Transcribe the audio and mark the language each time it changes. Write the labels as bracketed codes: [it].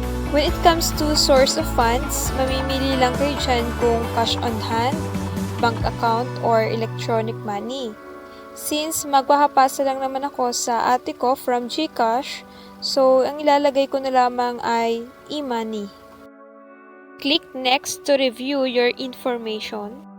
[en] When it comes to source of funds, [tl] mamimili lang kayo dyan kung [en] cash on hand, bank account, or electronic money. [tl] Since magpapasa lang naman ako sa ate ko from GCASH, so ang ilalagay ko na lamang ay e-money. [en] Click next to review your information.